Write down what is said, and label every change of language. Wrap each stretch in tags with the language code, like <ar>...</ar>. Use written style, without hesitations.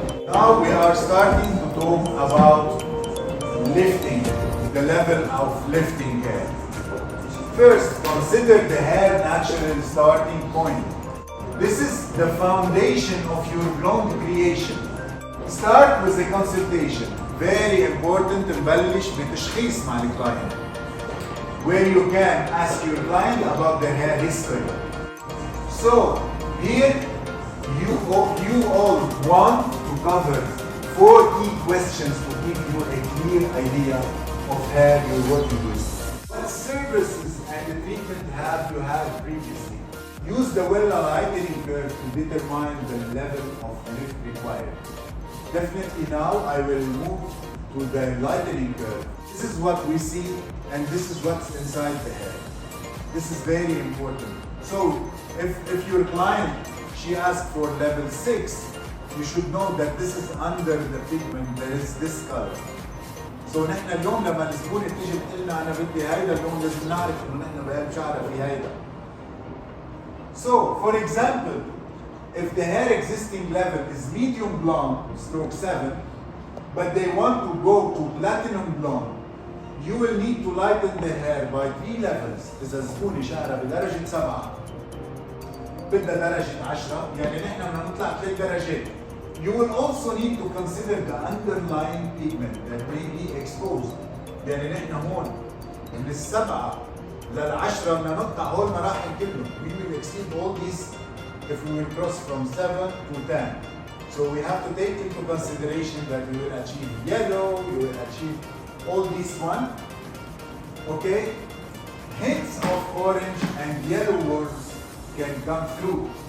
<en>Now we are starting to talk about lifting, the level of lifting hair. First, consider the hair natural starting point. This is the foundation of your blonde creation. Start with a consultation. Very important</en> <ar>نبلش بتشخيص مع الكلاينت.</ar> <en>Where you can ask your client about their hair history. So here you all want to cover 4 key questions to give you a clear idea of hair you're working with. What services and treatment have you had previously? Use the Wella lightening curve to determine the level of lift required. Definitely now I will move to the lightening curve. This is what we see and this is what's inside the hair. This is very important. So if your client, she asked for level 6, you should know that this is under the pigment, there is this color.</en> <ar>So نحن اليوم لما الزبونة تيجي بتقول لنا أنا بدي هيدا اللون لازم نعرف إنه نحن بقلب شعرها في هيدا.</ar> <en>So for example, if the hair existing level is medium blonde, stroke 7, but they want to go to platinum blonde, you will need to lighten the hair by 3 levels.</en> <ar>إذا الزبونة شعرها بدرجة 7 بدها درجة 10 يعني نحن بدنا نطلع 3 درجات.</ar> <en>You will also need to consider the underlying pigment that may be exposed.</en> <ar>يعني نحن هون من 7 لل10 بدنا نقطع هول المراحل كلهم.</ar> <en>We will exceed all these if we will cross from 7 to 10. So we have to take into consideration that we will achieve yellow, we will achieve all these one. Okay? Hints of orange and yellow words can come through.</en>